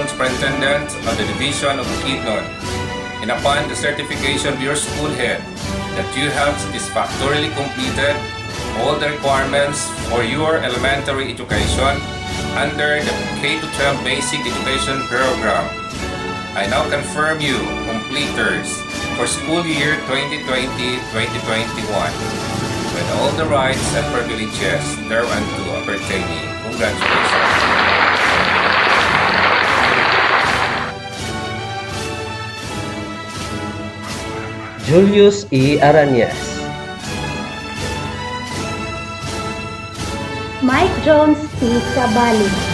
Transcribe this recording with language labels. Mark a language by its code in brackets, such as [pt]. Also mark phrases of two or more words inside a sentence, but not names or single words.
[en] superintendent of the division of Bukidnon, and upon the certification of your school head that you have satisfactorily completed all the requirements for your elementary education under the K-12 Basic Education Program, I now confirm you completers for school year 2020-2021 with all the rights and privileges thereunto appertaining. Congratulations. Julius E. Aranyas. Mike Jones P. Sabali.